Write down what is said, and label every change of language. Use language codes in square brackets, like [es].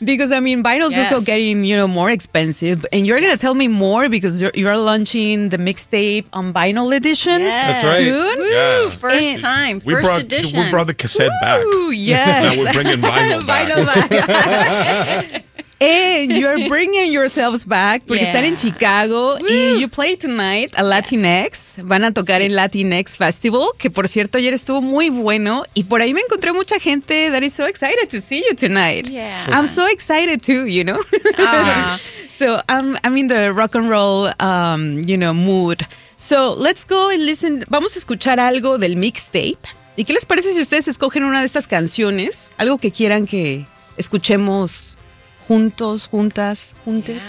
[en] Because, I mean, vinyl's also getting, you know, more expensive. And you're going to tell me more because you're launching the mixtape on vinyl edition soon. First edition. We brought the cassette back. Now we're bringing vinyl back. And you're bringing yourselves back because you're in Chicago. Woo. And you play tonight at Latinx. [es] Van a tocar en Latinx Festival, que por cierto ayer estuvo muy bueno. Y por ahí me encontré mucha gente [en] that is so excited to see you tonight. Yeah. I'm so excited too, you know? So I'm in the rock and roll, you know, mood. So let's go and listen. [es] Vamos a escuchar algo del mixtape. ¿Y qué les parece si ustedes escogen una de estas canciones? Algo que quieran que escuchemos juntos, juntas, juntes.